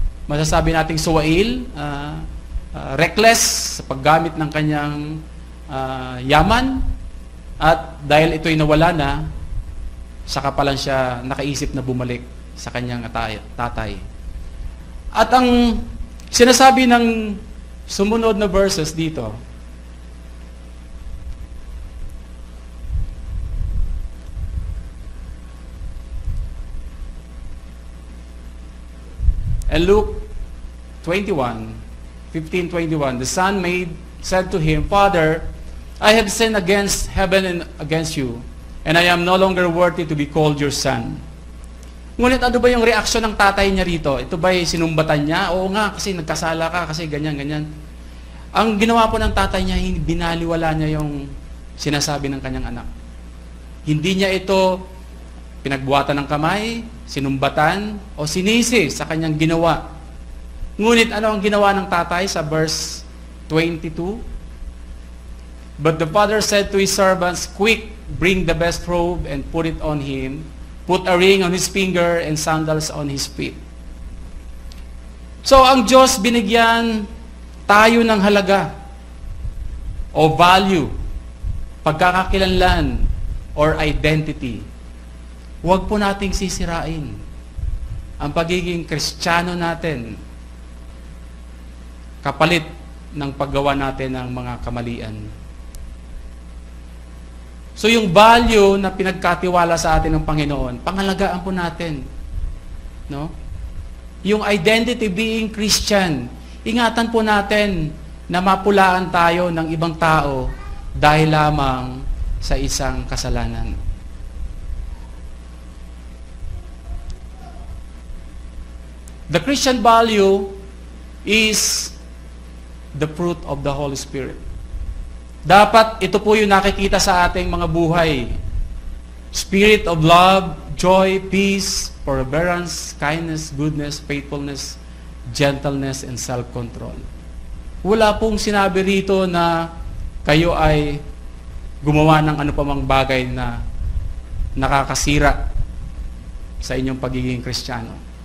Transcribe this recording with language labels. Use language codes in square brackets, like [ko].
[tl] Masasabi nating suwail, reckless sa paggamit ng kanyang yaman, at dahil ito'y nawala na, saka pa lang siya nakaisip na bumalik sa kanyang tatay. At ang sinasabi ng sumunod na verses dito, [en] and Luke 15:21, the son said to him, Father, I have sinned against heaven and against you, and I am no longer worthy to be called your son. [tl] Ngunit ano ba yung reaksyon ng tatay niya rito? Ito ba'y sinumbatan niya? Oo nga, kasi nagkasala ka, kasi ganyan, ganyan. Ang ginawa po ng tatay niya, binaliwala niya yung sinasabi ng kanyang anak. Hindi niya ito pinagbuhatan ng kamay, sinumbatan, o sinisi sa kanyang ginawa. Ngunit ano ang ginawa ng tatay sa verse 22? [en] But the father said to his servants, Quick, bring the best robe and put it on him. Put a ring on his finger and sandals on his feet. [tl] So ang Diyos binigyan tayo ng halaga o value, pagkakakilanlan or identity. Huwag po nating sisirain ang pagiging Kristiyano natin kapalit ng paggawa natin ng mga kamalian. So yung value na pinagkatiwala sa atin ng Panginoon, pangalagaan po natin. No? Yung [en] identity being Christian, [tl] ingatan po natin na mapulaan tayo ng ibang tao dahil lamang sa isang kasalanan. [en] The Christian value is the fruit of the Holy Spirit. [tl] Dapat ito po yung nakikita sa ating mga buhay. [en] Spirit of love, joy, peace, forbearance, kindness, goodness, faithfulness, gentleness, and self-control. [tl] Wala pong sinabi rito na kayo ay gumawa ng ano pa mang bagay na nakakasira sa inyong pagiging Kristiyano.